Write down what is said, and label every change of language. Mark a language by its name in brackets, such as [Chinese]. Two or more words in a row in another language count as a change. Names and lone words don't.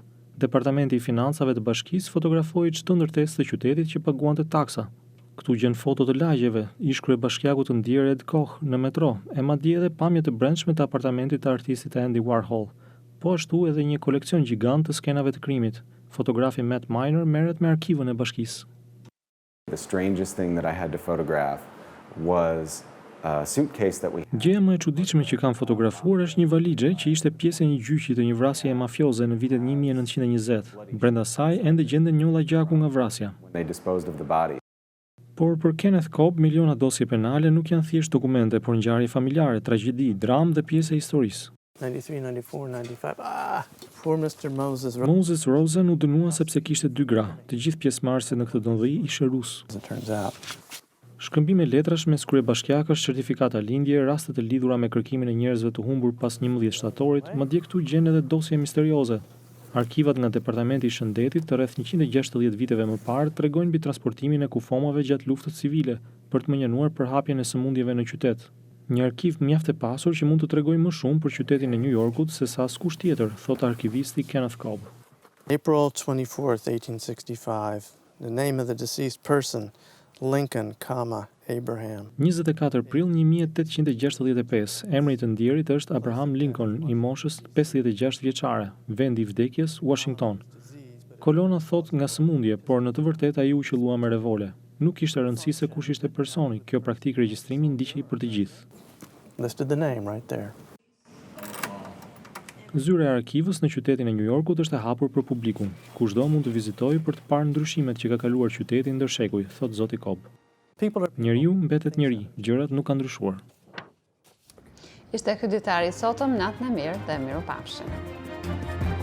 [Albanian] Departamenti i Financave të bashkisë fotografoi çdo ndërtesë të qytetit që paguante taksa. Këtu gjen foto të lagjeve, ish kryebashkiaku të ndjerë Ed Koch në metro, e madje edhe pamje të brendshme të apartamentit të artistit Andy Warhol. Po ashtu edhe një koleksion gjigant të skenave të krimit. Fotografi Matt Miner merret me arkivën e bashkisë. [English] The strangest thing that I had to photograph was a suitcase that we [Albanian] Gjëja më e çuditshme që kam fotografuar është një valixhe që ishte pjesë e një gjyqi të një vrasjeje mafioze në vitet 1920. Brenda saj ende gjenden njolla gjaku nga vrasja. [English] they disposed of the body. [Albanian] Por për Kenneth Cobb, miliona dosje penale nuk janë thjesht dokumente, por ngjarje familjare, tragjedi, dramë dhe pjesë e historisë. [English] 93, 94, 95. Poor Mr. Moses. [Albanian] Moses Rosen u dënua sepse kishte 2 gra. Të gjithë pjesëmarrësit në këtë dëndhi ishin rus. Shkëmbime letrash mes kryebashkiakësh, certifikata lindje, raste të lidhura me kërkimin e njerëzve të humbur pas 11 shtatorit, madje këtu gjen edhe dosje misterioze. Arkivat nga Departamenti i Shëndetit të rreth 160 viteve më parë tregojnë mbi transportimin e kufomave gjatë luftës civile për të menjënuar përhapjen e sëmundjeve në qytet. Një arkiv mjaft e pasur që mund të tregojë më shumë për qytetin e New Yorkut se sa askush tjetër, thot arkivisti Kenneth Cobb. [English] April 24th, 1865. The name of the deceased person, Lincoln, Abraham. [Albanian] 24 prill 1865, emri i të ndjerit është Abraham Lincoln, i moshës 56 vjeçare, vendi i vdekjes Washington. Kolona thot nga sëmundje, por në të vërtetë ai u qellua me revole. Nuk kishte rëndësi se kush ishte personi, kjo praktikë regjistrimi ndiqej për të gjithë. [English] Listed the name right there. [Albanian] Zyra e arkivës në qytetin e New Yorkut është e hapur për publikun. Kushdo mund të vizitojë për të parë ndryshimet që ka kaluar qyteti ndër shekuj, thot zoti Cobb. Njeriu mbetet njeri, gjërat nuk kanë ndryshuar. Ishte ky ditari sotëm, natën e mirë dhe mirupafshim.